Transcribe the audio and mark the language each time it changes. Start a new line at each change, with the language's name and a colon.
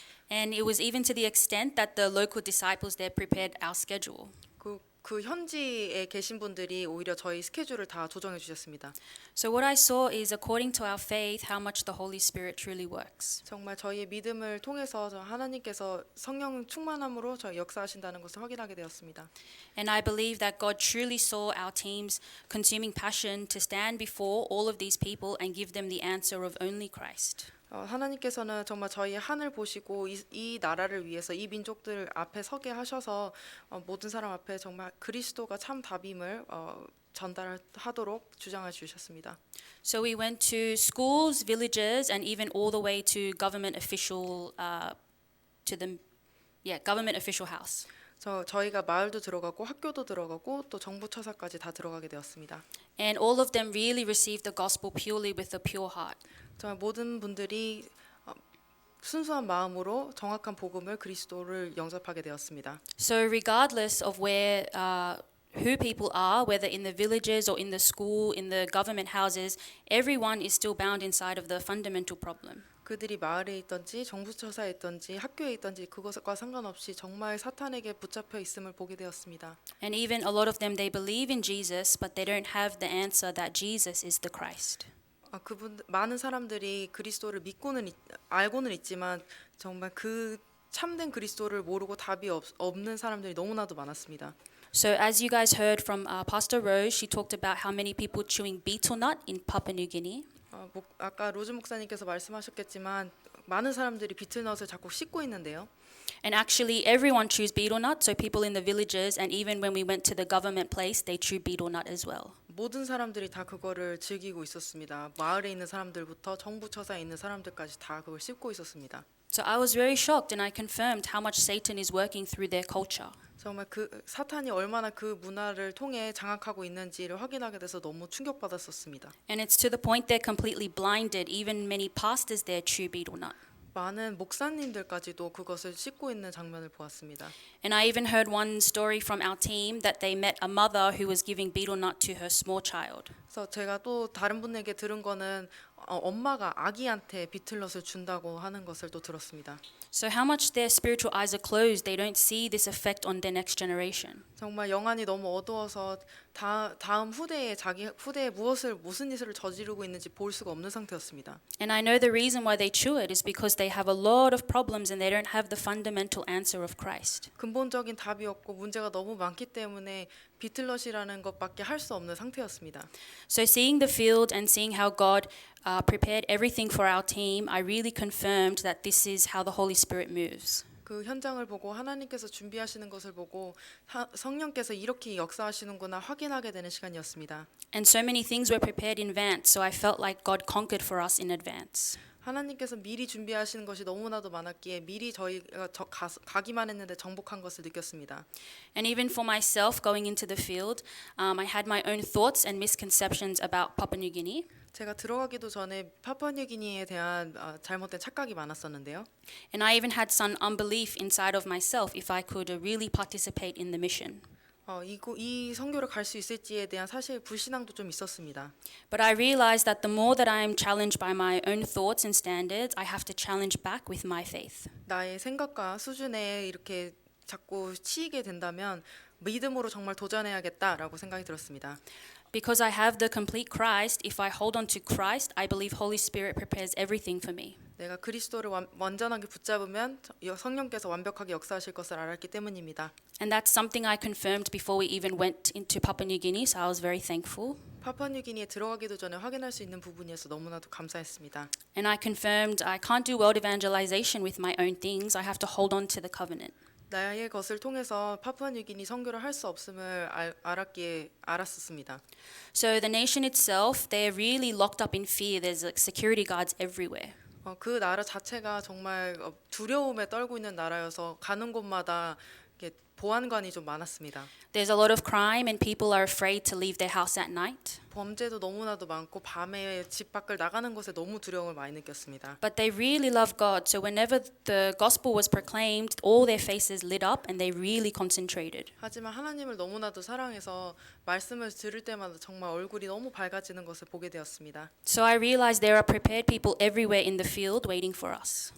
English: And it was even to the extent that the local disciples there prepared our schedule.
Korean: 그 현지에 계신 분들이 오히려 저희 스케줄을 다 조정해 주셨습니다.
English: So what I saw is according to our faith how much the Holy Spirit truly works.
Korean: 정말 저희의 믿음을 통해서 하나님께서 성령 충만함으로 저희 역사하신다는 것을 확인하게 되었습니다.
English: And I believe that God truly saw our team's consuming passion to stand before all of these people and give them the answer of only Christ.
Korean: 하나님께서는 정말 저희 한을 보시고 이 나라를 위해서 이 민족들 앞에 서게 하셔서 모든 사람 앞에 정말 그리스도가 참 답임을 전달하도록 주장해 주셨습니다.
English: So we went to schools, villages, and even all the way to government official government official house.
Korean: 저희가 마을도 들어가고 학교도 들어가고 또 정부 처사까지 다 들어가게 되었습니다.
English: And all of them really received the gospel purely with a pure heart.
Korean: 정말 모든 분들이 순수한 마음으로 정확한 복음을 그리스도를 영접하게 되었습니다.
English: So regardless of where who people are, whether in the villages or in the school, in the government houses, everyone is still bound inside of the fundamental problem.
Korean: 그들이 마을에 있든지 정부 처사에 있든지 학교에 있든지 그것과 상관없이 정말 사탄에게 붙잡혀 있음을 보게 되었습니다.
English: And even a lot of them, they believe in Jesus, but they don't have the answer that Jesus is the Christ.
Korean: 많은 사람들이 그리스도를 알고는 있지만 정말 그 참된 그리스도를 모르고 답이 없는 사람들이 너무나도 많았습니다.
English: So as you guys heard from Pastor Rose, she talked about how many people chewing betel nut in Papua New Guinea.
Korean: 아까 로즈 목사님께서 말씀하셨겠지만 많은 사람들이 비틀넛을 자꾸 씹고 있는데요.
English: And actually, everyone chews betel nut. So people in the villages, and even when we went to the government place, they chew betel nut as well.
Korean: 모든 사람들이 다 그거를 즐기고 있었습니다. 마을에 있는 사람들부터 정부 처사에 있는 사람들까지 다 그걸 씹고 있었습니다.
English: So I was very shocked, and I confirmed how much Satan is working through their culture.
Korean: 정말 그 사탄이 얼마나 그 문화를 통해 장악하고 있는지를 확인하게 돼서 너무 충격받았었습니다.
English: And it's to the point they're completely blinded. Even many pastors there chew betel nut.
Korean: 많은 목사님들까지도 그것을 씹고 있는 장면을 보았습니다.
English: And I even heard one story from our team that they met a mother who was giving betel nut to her small child.
Korean: 그래서 제가 또 다른 분에게 들은 거는 엄마가 아기한테 비틀넛을 준다고 하는 것을 또 들었습니다.
English: So how much their spiritual eyes are closed, they don't see this effect on their next generation.
Korean: 정말 영안이 너무 어두워서 다음 후대에 후대에 무슨 짓을 저지르고 있는지 볼 수가 없는 상태였습니다.
English: And I know the reason why they chew it is because they have a lot of problems and they don't have the fundamental answer of Christ.
Korean: 근본적인 답이 없고 문제가 너무 많기 때문에 비틀넛이라는 것밖에 할 수 없는 상태였습니다.
English: So seeing the field and seeing how God prepared everything for our team, I really confirmed that this is how the Holy Spirit moves.
Korean: 그 현장을 보고 하나님께서 준비하시는 것을 보고 성령께서 이렇게 역사하시는구나 확인하게 되는 시간이었습니다.
English: And so many things were prepared in advance, so I felt like God conquered for us in advance.
Korean: 하나님께서 미리 준비하시는 것이 너무나도 많았기에 미리 저희가 가기만 했는데 정복한 것을 느꼈습니다.
English: And even for myself going into the field, I had my own thoughts and misconceptions about Papua New Guinea.
Korean: 제가 들어가기도 전에 파푸아뉴기니에 대한 잘못된 착각이 많았었는데요.
English: And I even had some unbelief inside of myself if I could really participate in the mission.
Korean: 이 선교를 갈 수 있을지에 대한 사실 불신앙도 좀 있었습니다.
English: But I realized that the more that I am challenged by my own thoughts and standards, I have to challenge back with my faith.
Korean: 나의 생각과 수준에 이렇게 자꾸 치이게 된다면 믿음으로 정말 도전해야겠다라고 생각이 들었습니다.
English: Because I have the complete Christ, if I hold on to Christ, I believe Holy Spirit prepares everything for me.
Korean: 내가 그리스도를 완전하게 붙잡으면 성령께서 완벽하게 역사하실 것을 알았기 때문입니다.
English: And that's something I confirmed before we even went into Papua New Guinea, so I was very thankful.
Korean: 파푸아뉴기니에 들어가기도 전에 확인할 수 있는 부분이어서 너무나도 감사했습니다.
English: And I confirmed I can't do world evangelization with my own things. I have to hold on to the covenant.
Korean: 나의 것을 통해서 파푸아뉴기니 선교를 할 수 없음을 알았었습니다.
English: So the nation itself, they're really locked up in fear. There's like security guards everywhere.
Korean: 그 나라 자체가 정말 두려움에 떨고 있는 나라여서 가는 곳마다 보안관이 좀 많았습니다.
English: There's a lot of crime and people are afraid to leave their house at night.
Korean: 범죄도 너무나도 많고 밤에 집 밖을 나가는 것에 너무 두려움을 많이 느꼈습니다.
English: But they really love God. So whenever the gospel was proclaimed, all their faces lit up and they really concentrated.
Korean: 하지만 하나님을 너무나도 사랑해서 말씀을 들을 때마다 정말 얼굴이 너무 밝아지는 것을 보게 되었습니다.
English: So I realized there are prepared people everywhere in the field waiting for us.